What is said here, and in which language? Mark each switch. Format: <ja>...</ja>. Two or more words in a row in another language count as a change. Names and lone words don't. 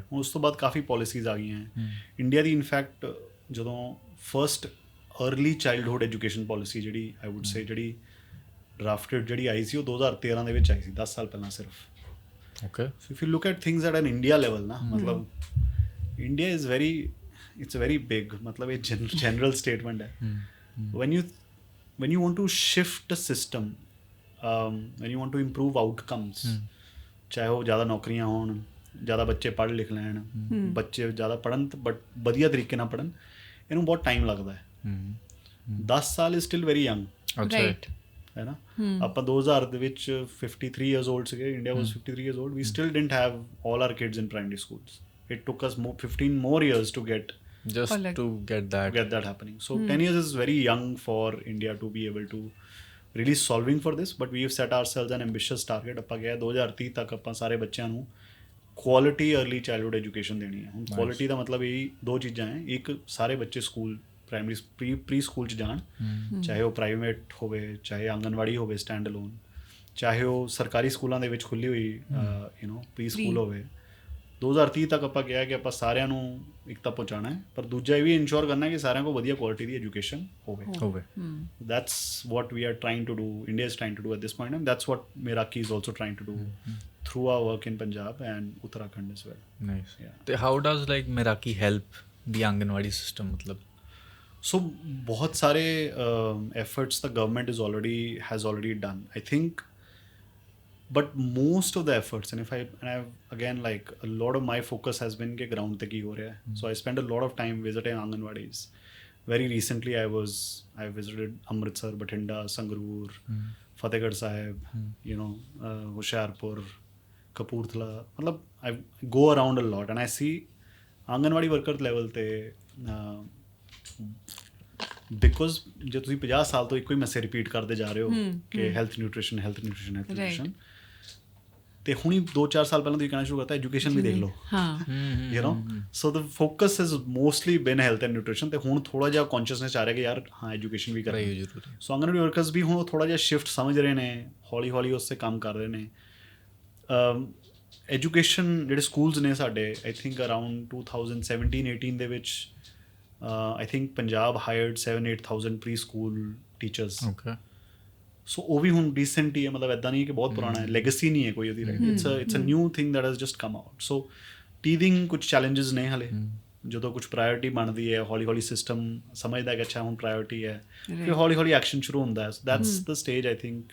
<pa>ਉਸ ਤੋਂ ਬਾਅਦ ਕਾਫੀ ਪਾਲਿਸੀਜ਼ ਆ ਗਈਆਂ ਇੰਡੀਆ ਦੀ.</pa> <en>in fact when first early childhood education policy</en> <pa>ਜਿਹੜੀ ਆਈ</pa> <en>would say</en> <pa>ਜਿਹੜੀ ਡਰਾਫਟਡ ਜਿਹੜੀ ਆਈ ਸੀ, ਉਹ 2013 ਦੇ ਵਿੱਚ ਆਈ ਸੀ, 10 ਸਾਲ ਪਹਿਲਾਂ ਸਿਰਫ.</pa> <en>Okay. So if you look at things at an India level</en> <pa>ਨਾ, ਮਤਲਬ</pa> <en>India is very, it's a very big, matlab a general statement hai. When you want to shift a system, when you want to improve outcomes,</en> <pa>ਚਾਹੇ ਉਹ ਜ਼ਿਆਦਾ ਨੌਕਰੀਆਂ ਹੋਣ, ਜ਼ਿਆਦਾ ਬੱਚੇ ਪੜ੍ਹ ਲਿਖ ਲੈਣ, ਬੱਚੇ ਜ਼ਿਆਦਾ ਪੜ੍ਹਨ ਬਟ ਵਧੀਆ ਤਰੀਕੇ ਨਾਲ ਪੜ੍ਹਨ, ਇਹਨੂੰ ਬਹੁਤ ਟਾਈਮ ਲੱਗਦਾ ਹੈ।</pa> <en>10 ਸਾਲ is still very young, Right.</en> <pa>ਹੈ ਨਾ। ਆਪਾਂ 2000 ਦੇ ਵਿੱਚ</pa> <en>53 years old ਸੀਗੇ, India was 53 years old, we still didn't have all our kids in primary schools. It took us 15 more years to get that happening. So 10 years is very young for India to be able to really solving for this, but we have set ourselves an ambitious target.</en> <pa>ਆਪਾਂ ਕਿਹਾ 2030 ਤੱਕ ਆਪਾਂ ਸਾਰੇ ਬੱਚਿਆਂ ਨੂੰ</pa> <en>quality early childhood education</en> <pa>ਦੇਣੀ ਹੈ। ਹੁਣ ਕੁਆਲਿਟੀ ਦਾ ਮਤਲਬ ਇਹ ਦੋ ਚੀਜ਼ਾਂ ਹੈ, ਇੱਕ ਸਾਰੇ ਬੱਚੇ</pa> <en>school primary pre school</en> <pa>'ਚ ਜਾਣ, ਚਾਹੇ ਉਹ ਪ੍ਰਾਈਵੇਟ ਹੋਵੇ, ਚਾਹੇ ਆਂਗਨਵਾੜੀ ਹੋਵੇ</pa> <en>stand alone,</en> <pa>ਚਾਹੇ ਉਹ ਸਰਕਾਰੀ ਸਕੂਲਾਂ ਦੇ ਵਿੱਚ ਖੁੱਲ੍ਹੀ ਹੋਈ</pa> <en>pre school</en> <pa>ਹੋਵੇ। 2030 ਤੱਕ ਆਪਾਂ ਕਿਹਾ ਕਿ ਆਪਾਂ ਸਾਰਿਆਂ ਨੂੰ ਇੱਕ ਤਾਂ ਪਹੁੰਚਾਉਣਾ ਹੈ, ਪਰ ਦੂਜਾ ਇਹ ਵੀ ਇਨਸ਼ੋਰ ਕਰਨਾ ਹੈ ਕਿ ਸਾਰਿਆਂ ਕੋਲ ਵਧੀਆ ਕੁਆਲਿਟੀ ਦੀ ਐਜੂਕੇਸ਼ਨ ਹੋਵੇ।</pa> <en>That's what we are trying to do, India is trying to do at this point, and that's what Meraki is also trying to do through our work in Punjab and Uttarakhand as well. Nice. Yeah. How does like Meraki help the Anganwadi system? मतलब So</en> <hi>बहुत सारे</hi> <en>efforts the government has already done, I think, but most of the efforts, and I've again, like, a lot of my focus has been</en> <pa>ਕੇ ਗ੍ਰਾਊਂਡ ਤੇ ਕੀ ਹੋ ਰਿਹਾ ਹੈ.</pa> <en>So I spend a lot of time visiting Anganwadis. Very recently I visited Amritsar, Bathinda, Sangrur, Fatehgarh Sahib, Hoshiarpur, Kapurthala.</en> <pa>Matlab</pa> <en>I go around a lot and I see Anganwadi worker level</en> <pa>te ਬਿਕੋਜ਼ ਜੇ ਤੁਸੀਂ 50 ਸਾਲ ਤੋਂ ਇੱਕੋ ਹੀ</pa> <en>message repeat</en> <pa>ਕਰਦੇ ਜਾ ਰਹੇ ਹੋ ਕਿ</pa> <en>health nutrition,</en> <pa>ਤੇ ਹੁਣੀ 2-4 ਸਾਲ ਪਹਿਲਾਂ ਤੁਸੀਂ ਕਹਿਣਾ ਸ਼ੁਰੂ ਕਰਤਾ ਐਜੂਕੇਸ਼ਨ ਵੀ ਦੇਖ ਲਓ,</pa> <en>you know. So the focus is mostly been health and nutrition,</en> <pa>ਤੇ ਹੁਣ ਥੋੜ੍ਹਾ ਜਿਹਾ ਕੌਨਸ਼ੀਅਸਨੈਸ ਆ ਰਿਹਾ ਕਿ ਯਾਰ ਹਾਂ ਐਜੂਕੇਸ਼ਨ ਵੀ ਕਰਨੀ ਜ਼ਰੂਰੀ। ਸੋ ਆਂਗਨਵਾੜੀ ਵਰਕਰਸ ਵੀ ਹੁਣ ਥੋੜ੍ਹਾ ਜਿਹਾ ਸ਼ਿਫਟ ਸਮਝ ਰਹੇ ਨੇ, ਹੌਲੀ ਹੌਲੀ ਉਸ 'ਤੇ ਕੰਮ ਕਰ ਰਹੇ ਨੇ। ਐਜੂਕੇਸ਼ਨ ਜਿਹੜੇ ਸਕੂਲਸ ਨੇ ਸਾਡੇ,</pa> <en>I think around 2017-18</en> <pa>ਦੇ ਵਿੱਚ</pa> <en>I think Punjab hired 7,000-8,000 pre-school teachers. Okay.</en> <pa>So ਉਹ ਵੀ ਹੁਣ ਰੀਸੈਂਟ ਹੀ ਹੈ, ਮਤਲਬ ਇੱਦਾਂ ਨਹੀਂ ਕਿ ਬਹੁਤ ਪੁਰਾਣਾ ਹੈ, ਲੈਗੇਸੀ ਨਹੀਂ ਹੈ ਕੋਈ ਉਹਦੀ, ਰਾਈਟ।</pa> <en>It's a new thing that has just come out.</en> <pa>ਸੋ ਟੀਦਿੰਗ ਕੁਝ ਚੈਲੰਜਸ ਨੇ ਹਾਲੇ, ਜਦੋਂ ਕੁਝ ਪ੍ਰਾਇੋਰਟੀ ਬਣਦੀ ਹੈ, ਹੌਲੀ ਹੌਲੀ ਸਿਸਟਮ ਸਮਝਦਾ ਕਿ ਅੱਛਾ ਹੁਣ ਪ੍ਰਾਇੋਰਟੀ ਹੈ, ਫਿਰ ਹੌਲੀ ਹੌਲੀ ਐਕਸ਼ਨ ਸ਼ੁਰੂ ਹੁੰਦਾ ਹੈ।</pa> <en>So that's the stage, I think.</en>